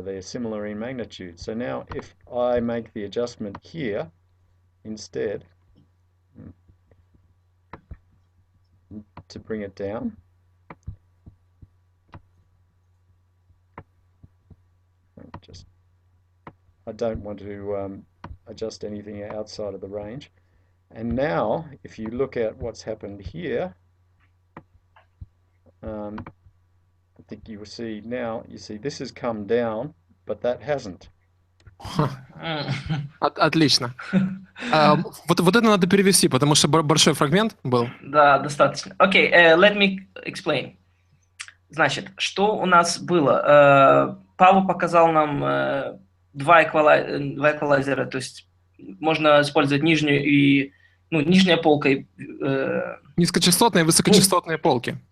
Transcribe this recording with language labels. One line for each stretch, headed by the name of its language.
English: They're similar in magnitude. So now if I make the adjustment here instead to bring it down, I don't want to adjust anything outside of the range. And now, if you look at what's happened here, I think you will see now, you see this has come down, but that hasn't.
Russian: Отлично. Вот это надо перевести, потому что большой фрагмент был. Да, достаточно.
English: Окей, let me explain.
Russian: Значит, что у нас было? Пааво показал нам два эквалайзера, то есть можно использовать нижнюю и нижняя полка. Низкочастотные и высокочастотные полки.